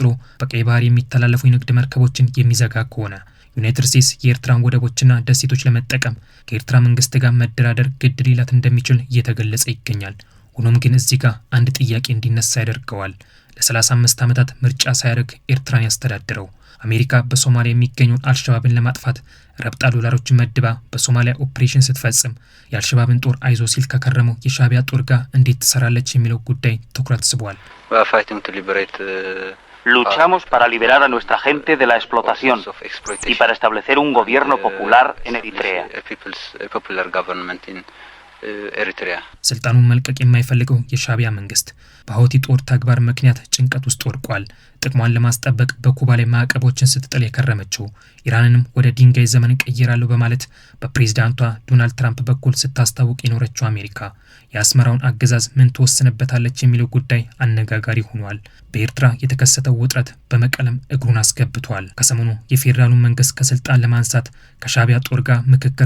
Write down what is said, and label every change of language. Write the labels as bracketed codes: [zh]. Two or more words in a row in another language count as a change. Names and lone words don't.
[am] በቀይ ባህር የሚተላለፉ የንግድ መርከቦችን የሚዘጋ ከሆነ ዩናይትድ ስቴትስ የኤርትራን ወደቦችና ደሴቶች ለመጠቀም ከኤርትራ መንግስት ጋር መደራደር ግድ ሊላት እንደሚችል እየተገለጸ ይገኛል። ሆኖም ግን እዚህ ጋር አንድ ጥያቄ እንዲነሳ ያደርገዋል። ለ35 ዓመታት ምርጫ ሳያደርግ ኤርትራን ያስተዳድረው አሜሪካ በሶማሊያ የሚገኘውን አልሸባብን ለማጥፋት ረብጣ ዶላሮችን መድባ በሶማሊያ ኦፕሬሽን ስትፈጽም የአልሸባብን ጦር አይዞ ሲል ከከረመው የሻዕቢያ ጦር ጋር እንዴት ትሰራለች የሚለው ጉዳይ ትኩረት ስቧል። [es] Luchamos para liberar a nuestra gente de la explotación y para establecer un gobierno popular en Eritrea. [am] ስልጣኑን መልቀቅ የማይፈልገው የሻዕቢያ መንግስት በሀውቲ ጦር ተግባር ምክንያት ጭንቀት ውስጥ ወድቋል። ጥቅሟን ለማስጠበቅ በኩባ ላይ ማዕቀቦችን ስትጥል የከረመችው ኢራንንም ወደ ድንጋይ ዘመን ቀይራለሁ በማለት በፕሬዝዳንቷ ዶናልድ ትራምፕ በኩል ስታስታውቅ የኖረችው አሜሪካ የአስመራውን አገዛዝ ምን ትወስንበታለች የሚለው ጉዳይ አነጋጋሪ ሆኗል። በኤርትራ የተከሰተው ውጥረት በመቀለም እግሩን አስገብቷል። ከሰሞኑ የፌዴራሉን መንግስት ከስልጣን ለማንሳት ከሻዕቢያ ጦር ጋር ምክክር